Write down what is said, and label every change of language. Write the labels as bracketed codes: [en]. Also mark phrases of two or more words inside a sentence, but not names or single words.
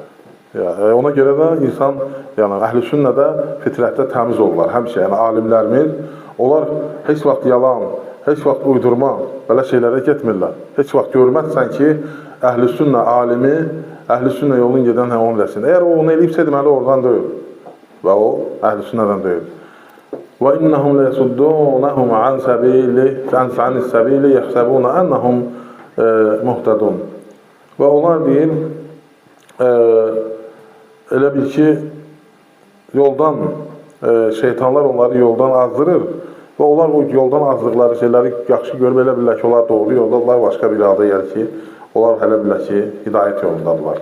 [az] Ona görə də insan, yəni, əhl-i sünnədə fitrətdə təmiz olurlar, həmişə, yəni, alimlərimiz, onlar heç vaxt yalan, heç vaxt uydurma, belə şeylərə getmirlər. Heç vaxt görməzsən ki, əhl-i sünnə alimi, əhl-i sünnə yolun gedən onu eləsin. Əgər o onu eləyibsə, deməli, oradan deyil və o, əhl-i sünnədən deyil. [ar] وَإِنَّهُمْ لَيَسُدُّونَهُمْ عَنْ السَّبِيلِ يَحْسَبُونَ أَنَّهُمْ مُهْتَدُونَ. [az] Və onlar deyil, elə bil ki, yoldan, şeytanlar onları yoldan azdırır və onlar o yoldan azdıqları şeyləri yaxşı görüb elə bilirlər ki, onlar doğru yoldadılar, başqa bir adı gəlir ki, onlar hələ bilirlər ki, hidayət yolundadılar.